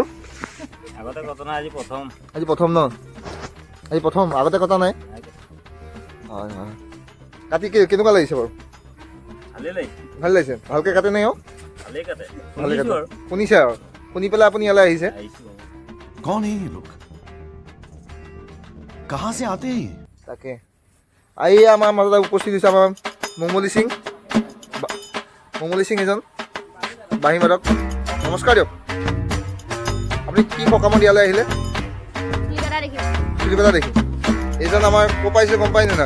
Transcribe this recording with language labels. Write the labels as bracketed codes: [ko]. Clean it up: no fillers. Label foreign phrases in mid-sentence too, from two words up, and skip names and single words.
[as] আগতে ঘটনা আজি প্ৰথম ন? আজি প্ৰথম, আগতে কটা নাই? হয় হয়। কাটি কেনেকুৱা লাগিছে বাৰু? ভালে লাগিছে। ভালকৈ কাটে নাই? ভালে কাটে। শুনিছে আৰু শুনি পেলাই আপুনি ইয়ালৈ আহিছে। [hi] कौन है ये लोग कहां से आते हैं? [as] তাকে আহি আমাৰ মাজত উপস্থিত হৈছে আমাৰ মমলী সিং এজন বাঁহী বাদক। নমস্কাৰ দিয়ক। আপুনি কি সকামত ইয়ালৈ আহিলে? চুলি কটা দেখি। এইজন আমাৰ ক'ৰ পাইছে গম পায়নে নাই?